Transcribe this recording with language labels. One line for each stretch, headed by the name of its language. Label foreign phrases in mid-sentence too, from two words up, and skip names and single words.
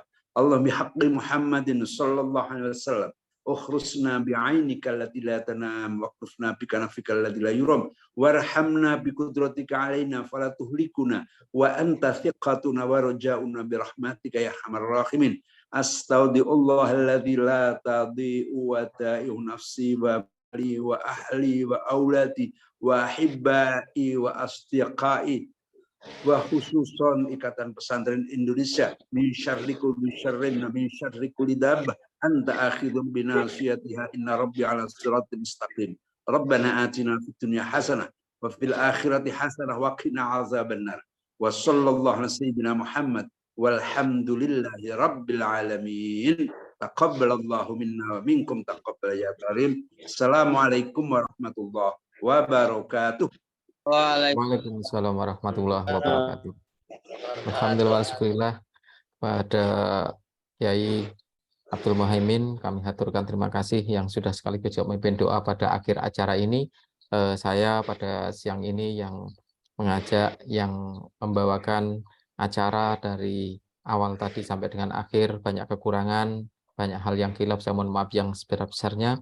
Arabic: اللهم بحق محمد صلى الله عليه وسلم اخرسنا بعينك التي لا تنام واكفنا بكنفك الذي لا يرام وارحمنا بقدرتك علينا فلا تهلكنا وأنت ثقتنا ورجاؤنا برحمتك يا أرحم الراحمين. أستودع الله الذي لا تضيع ودائع نفسي ومالي وأهلي وأولادي وأحبائي وأصدقائي وخصوصا Ikatan Pesantren Indonesia من شر كل شر من شر كل دابة أنت آخذ بناصيتها إن ربي على صراط مستقيم. ربنا آتنا في الدنيا حسنة وفي الآخرة حسنة وقنا عذاب النار. وصلى الله على سيدنا محمد والحمد لله رب العالمين. تقبل الله منا ومنكم تقبل يا كريم. السلام عليكم ورحمة الله وبركاته. وعليكم السلام ورحمة الله وبركاته. الحمد لله شكرا لله
Indonesian: pada Kiai Abdul Muhaimin, kami haturkan terima kasih yang sudah sekaligus memimpin doa pada akhir acara ini. Saya pada siang ini yang mengajak, yang membawakan acara dari awal tadi sampai dengan akhir, banyak kekurangan, banyak hal yang khilaf, saya mohon maaf yang sebesar-besarnya.